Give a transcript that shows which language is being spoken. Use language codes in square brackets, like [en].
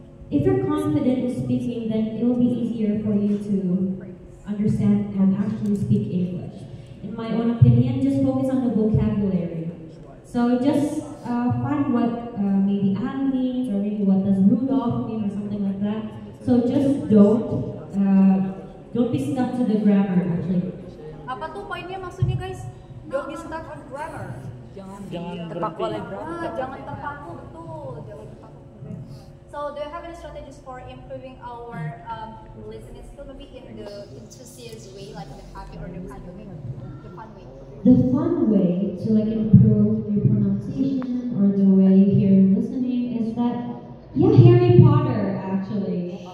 [en] If you're confident in speaking, then it will be easier for you to understand and actually speak English. In my own opinion, just focus on the vocabulary. So just find what maybe Anne means, or maybe what does Rudolph mean, or something like that. So just don't be stuck to the grammar actually. [id] Apa tuh poinnya maksudnya guys? [en] Don't be stuck on grammar. [id] Jangan terpaku oleh grammar. Jangan terpaku, betul. Jangan terpaku. [en] So do you have any strategies for improving our listening skill? Maybe in the enthusiast way, like the happy or the fun way. The fun way to like improve your pronunciation or the way you hear listening is that Harry Potter actually.